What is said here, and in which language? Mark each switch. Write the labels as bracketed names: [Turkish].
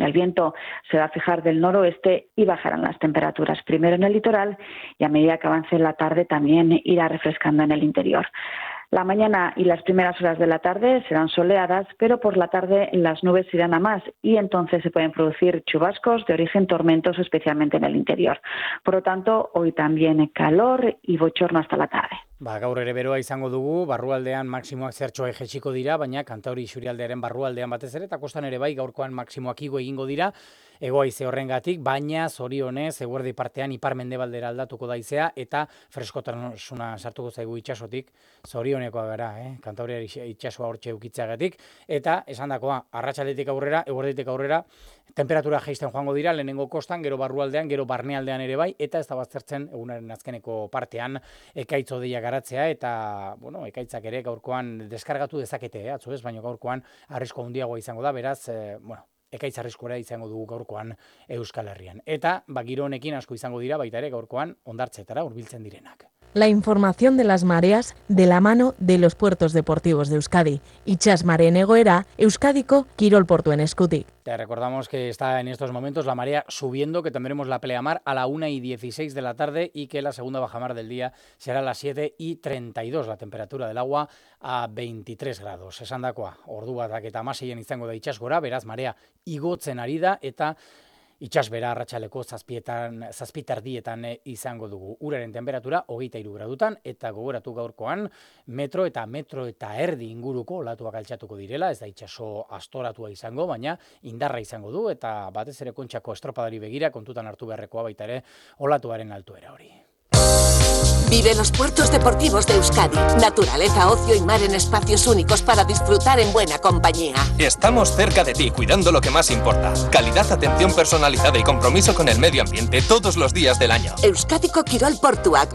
[Spanish] El viento se va a fijar del noroeste y bajarán las temperaturas primero en el litoral y a medida que avance la tarde también irá refrescando en el interior. La mañana y las primeras horas de la tarde serán soleadas, pero por la tarde las nubes irán a más y entonces se pueden producir chubascos de origen tormentoso, especialmente en el interior. Por lo tanto, hoy también calor y bochorno hasta la tarde. [Basque] Ba, gaur ere beroa izango dugu, barrualdean maksimoak zertxoak jaitsiko dira, baina kantauri isurialdearen barrualdean batez ere, eta kostan ere bai gaurkoan maksimoak igo egingo dira, hegoaize horrengatik, baina zorionez, eguerdi partean ipar mendebaldera aldatuko da izea, eta freskotasuna sartuko zaigu itsasotik, zorionekoa gara, kantauri itsasoa hortxe ukitzeagatik, eta esandakoa, arratsaldetik aurrera, eguerditik aurrera, temperatura jaisten joango dira, lehenengo kostan, gero barrualdean, gero barnealdean ere bai, eta ez da baztertzen egunaren azkeneko partean ekaitz hodeia garatzea, eta bueno, ekaitzak ere gaurkoan deskargatu dezakete, atzo ez, baina gaurkoan arrisko handiagoa izango da, beraz, bueno, ekaitz arriskora izango dugu gaurkoan Euskal Herrian. Eta, giro honekin asko izango dira baita ere gaurkoan hondartzetara hurbiltzen direnak. [Spanish] La información de las mareas de la mano de los puertos deportivos de Euskadi. [Basque] Itxas mareen egoera, Euskadiko kirolportuen eskutik. [Spanish] Te recordamos que está en estos momentos la marea subiendo, que tendremos la pleamar a la 1:16 de la tarde y que la segunda bajamar del día será a las 7:32, la temperatura del agua a 23 grados. [Basque] Esandakoa, ordua da que tamaseien izango da itxas gora, beraz marea igotzen ari da eta itxasbera arratsaleko zazpitardietan izango dugu. Uraren temperatura 23 gradutan eta gogoratu gaurkoan metro eta erdi inguruko olatuak altxatuko direla, ez da itxaso astoratua izango, baina indarra izango du eta batez ere Kontxako estropadari begira kontutan hartu beharrekoa baita ere olatuaren altuera hori. [Spanish] Vive los puertos deportivos de Euskadi. Naturaleza, ocio y mar en espacios únicos para disfrutar en buena compañía. Estamos cerca de ti, cuidando lo que más importa. Calidad, atención personalizada y compromiso con el medio ambiente todos los días del año. [Basque] Euskadiko Kirol Portuak.